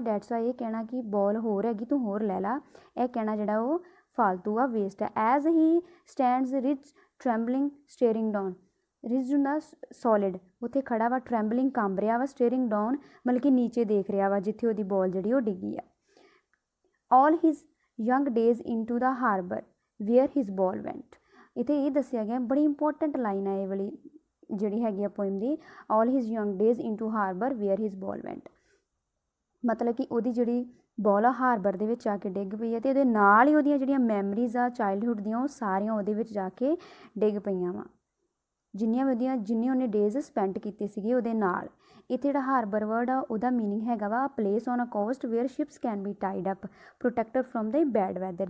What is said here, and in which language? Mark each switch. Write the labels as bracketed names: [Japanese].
[English] that's why [Punjabi] ਇਹ ਕਹਿਣਾ ਕਿ ਬੋਲ ਹੋਰ ਹੈਗੀ ਤੂੰ ਹੋਰ ਲੈ ਲਾ, ਇਹ ਕਹਿਣਾ ਜਿਹੜਾ ਉਹ ਫਾਲਤੂ ਆ, ਵੇਸਟ ਹੈ. [English] As he stands rich trembling staring down. [Punjabi] ਰਿਜ ਹੁੰਦਾ ਸੋਲਿਡ, ਉੱਥੇ ਖੜਾ ਵਾ, ਟਰੈਂਬਲਿੰਗ ਕੰਬ ਰਿਹਾ ਵਾ, ਸਟੇਰਿੰਗ ਡਾਊਨ ਮਤਲਬ ਕਿ ਨੀਚੇ ਦੇਖ ਰਿਹਾ ਵਾ ਜਿੱਥੇ ਉਹਦੀ ਬੋਲ ਜਿਹੜੀ ਉਹ ਡਿੱਗੀ ਆ. [English] all his young days into the harbor where his ball went. [Punjabi] ਇੱਥੇ ਇਹ ਦੱਸਿਆ ਗਿਆ, ਬੜੀ ਇੰਪੋਰਟੈਂਟ ਲਾਈਨ ਹੈ ਇਹ ਵਾਲੀ ਜਿਹੜੀ ਹੈਗੀ ਆ poem ਦੀ. [English] all his young days into harbor where his ball went. [Punjabi] ਮਤਲਬ ਕਿ ਉਹਦੀ ਜਿਹੜੀ ਬੋਲ ਆ ਹਾਰਬਰ ਦੇ ਵਿੱਚ ਆ ਕੇ ਡਿੱਗ ਪਈ ਹੈ ਅਤੇ ਉਹਦੇ ਨਾਲ ਹੀ ਉਹਦੀਆਂ ਜਿਹੜੀਆਂ ਮੈਮਰੀਜ਼ ਆ ਚਾਈਲਡਹੁੱਡ ਦੀਆਂ ਉਹ ਸਾਰੀਆਂ ਉਹਦੇ ਵਿੱਚ ਜਾ ਕੇ ਡਿੱਗ ਪਈਆਂ ਵਾ, ਜਿੰਨੇ ਉਹਨੇ ਡੇਜ਼ ਸਪੈਂਡ ਕੀਤੇ ਸੀਗੇ ਉਹਦੇ ਨਾਲ. ਇੱਥੇ ਜਿਹੜਾ ਹਾਰਬਰ ਵਰਡ ਆ ਉਹਦਾ ਮੀਨਿੰਗ ਹੈਗਾ ਵਾ [English] Place on a coast where ships can be tied up protected from the bad weather.